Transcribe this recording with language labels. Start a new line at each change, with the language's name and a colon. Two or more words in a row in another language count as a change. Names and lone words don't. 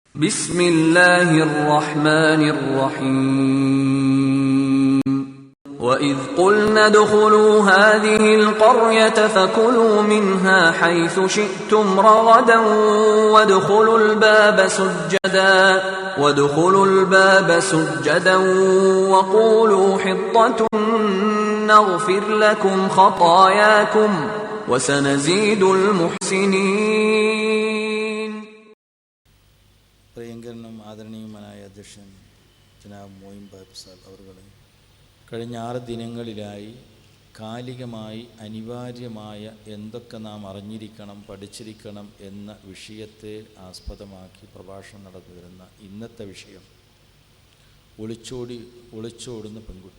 Arabic: بسم الله الرحمن الرحيم وإذ قلنا ادخلوا هذه القرية فكلوا منها حيث شئتم رغدا وادخلوا الباب سجدا وقولوا حطة نغفر لكم خطاياكم وسنزيد المحسنين.
Malayalam: പ്രിയങ്കരനും ആദരണീയമായ അധ്യക്ഷൻ ജനാബ് മോയിൻ ബാബ് സാബ് അവരുടെ കഴിഞ്ഞ 6 ദിനങ്ങളിലായി കാലികമായി അനിവാര്യമായ എന്തൊക്കെ നാം അറിഞ്ഞിരിക്കണം, പഠിച്ചിരിക്കണം എന്ന വിഷയത്തെ ആസ്പദമാക്കി പ്രഭാഷണം നടന്നു വരുന്ന ഇന്നത്തെ വിഷയം ഒളിച്ചോടുന്ന പെൺകുട്ടി.